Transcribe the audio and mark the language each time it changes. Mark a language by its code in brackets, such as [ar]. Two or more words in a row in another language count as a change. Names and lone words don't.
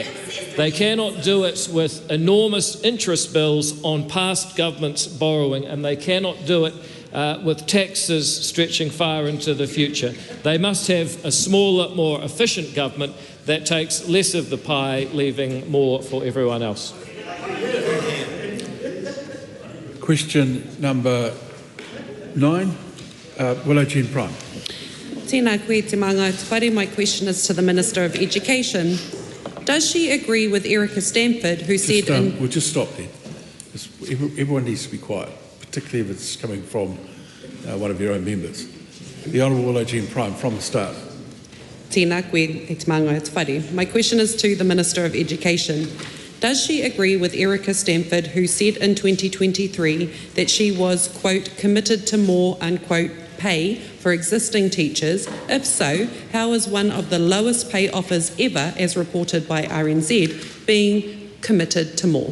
[en] They cannot do it with enormous interest bills on past governments' borrowing, and they cannot do it with taxes stretching far into the future. They must have a smaller, more efficient government that takes less of the pie, leaving more for everyone else. Question number 9, Willow Jean Prime. [mi] Tēnā koe te manga te whare. [en] My question is to the Minister of Education. Does she agree with Erica Stanford, who said... We'll just stop there. Everyone needs to be quiet, particularly if it's coming from one of your own members. The Honourable Willow Jean Prime, from the start. [mi] Tēnā koe te manga te whare. [en] My question is to the Minister of Education. Does she agree with Erica Stanford, who said in 2023 that she was, quote, committed to more, unquote, pay for existing teachers? If so, how is one of the lowest pay offers ever, as reported by RNZ, being committed to more?